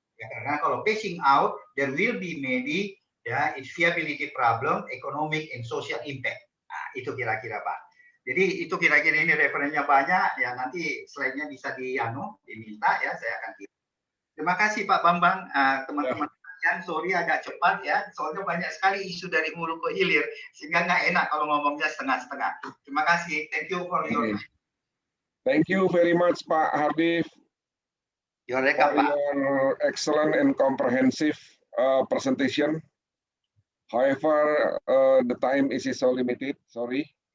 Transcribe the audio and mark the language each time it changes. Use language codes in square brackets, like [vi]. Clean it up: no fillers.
[id] Ya, karena kalau [en] phasing out there will be maybe ya its viability problem, economic and social impact. [id] Nah, itu kira-kira Pak. Jadi itu kira-kira ini referensinya banyak ya, nanti slide-nya bisa diminta ya, saya akan kirim. Terima kasih Pak Bambang, teman-teman sekalian, sorry agak cepat ya, soalnya banyak sekali isu dari hulu ke hilir, sehingga nggak enak kalau ngomongnya setengah-setengah. Terima kasih, [en] thank you for your time. Thank you very much Pak Hardif Your welcome, for [id] Pak. [en] your excellent and comprehensive presentation. However, the time is so limited, sorry.